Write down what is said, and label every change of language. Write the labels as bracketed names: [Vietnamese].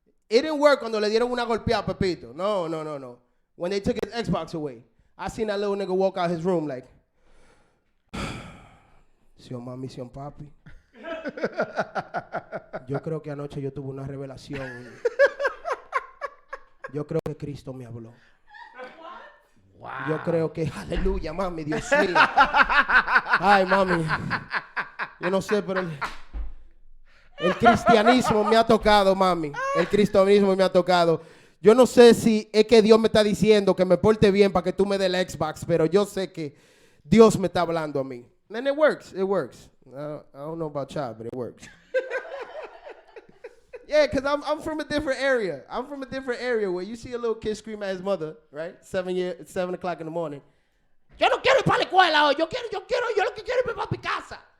[English] It didn't work [Spanish] cuando le dieron una golpeada a Pepito. [English] No. When they took his Xbox away, I seen that little nigga walk out his room like, Sion mami, Sion papi. [Spanish] Yo creo que anoche yo tuve una revelación. Yo creo que Cristo me habló. Wow. Yo creo que, aleluya, mami, Dios mío. Ay, mami. Yo no sé, pero el cristianismo me ha tocado, mami. El cristianismo me ha tocado. Yo no sé si es que Dios me está diciendo que me porte bien para que tú me des el Xbox, pero yo sé que Dios me está hablando a mí. [English] And it works. I don't know about y'all, but it works. Yeah, because I'm from a different area. I'm from a different area where you see a little kid scream at his mother, right? 7 o'clock in the morning. [Spanish] Yo no quiero ir para la escuela hoy. Yo lo que quiero es ir para mi casa.